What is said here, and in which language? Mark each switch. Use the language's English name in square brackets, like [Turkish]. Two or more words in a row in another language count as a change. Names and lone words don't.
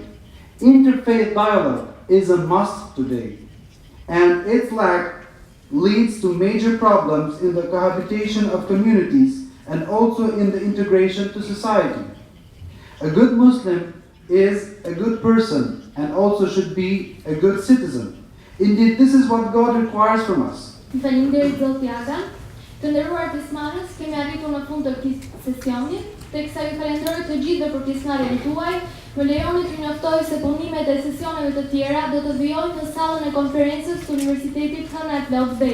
[English] Interfaith dialogue is a must today, and its lack leads to major problems in the cohabitation of communities and also in the integration to society. A good Muslim is a good person and also should be a good citizen. Indeed, this is what God requires from us. [Albanian] Faleminderit Zot Jaga. Të nderuar pjesëmarrës, kemi arritur në fund të këtij sesioni. Teksa ju falenderoj të gjithëve për pjesëmarrjen tuaj, më lejoni t'ju njoftoj se punimet e sesioneve të tjera do të vijojnë në sallën e konferencës të Universitetit Hannah Bader.